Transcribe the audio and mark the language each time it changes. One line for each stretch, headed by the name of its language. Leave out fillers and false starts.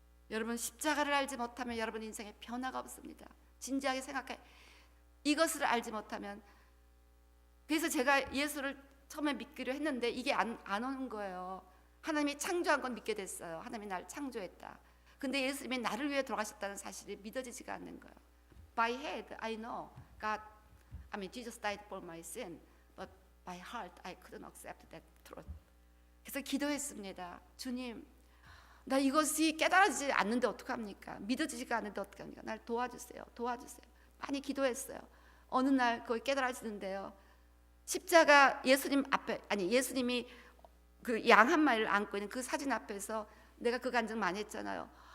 Korean: 여러분, 십자가를 알지 못하면 여러분 인생에 변화가 없습니다. 진지하게 생각해. 이것을 알지 못하면, 그래서 제가 예수를 처음에 믿기로 했는데 이게 안 오는 거예요. 하나님이 창조한 건 믿게 됐어요. 하나님이 나를 창조했다. 근데 예수님이 나를 위해 돌아가셨다는 사실이 믿어지지가 않는 거예요.
English: By head I know God, Jesus died for my sin, but by heart I couldn't accept that truth.
Korean: 그래서 기도했습니다. 주님, 나 이것이 깨달아지지 않는데 어떡합니까? 믿어지지가 않는데 어떡합니까? 날 도와주세요. 많이 기도했어요. 어느 날 그걸 깨달아지는데요, 십자가 예수님 앞에, 예수님이 그 양 한 마리를 안고 있는 그 사진 앞에서 내가 그 간증 많이 했잖아요.